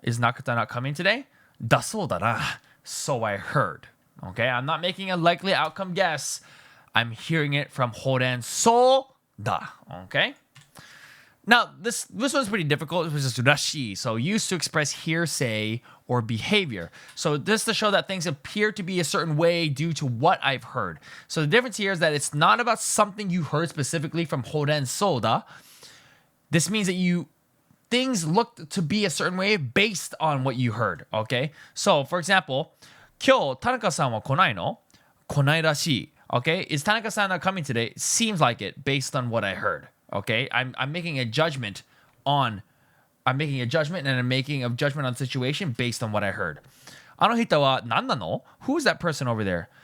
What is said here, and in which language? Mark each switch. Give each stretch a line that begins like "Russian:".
English: Is Nakata not coming today?
Japanese: だそうだな.
English: So I heard. Okay, I'm not making a likely outcome guess. I'm hearing it from ほうれんそうだ. Okay? Now, this one's pretty difficult. It was just Reshi. So used to express hearsay or behavior. So this to show that things appear to be a certain way due to what I've heard. So the difference here is that it's not about something you heard specifically from ほうれんそうだ. This means that things look to be a certain way based on what you heard. Okay? So, for example,
Japanese: 今日田中さんは来ないの? 来ないらしい.Okay?
English: Is Tanaka-san not coming today? Seems like it based on what I heard. Okay? I'm making a judgment and I'm making a judgment on situation based on what I heard.
Japanese: あの人は何なの?
English: Who is that person over there?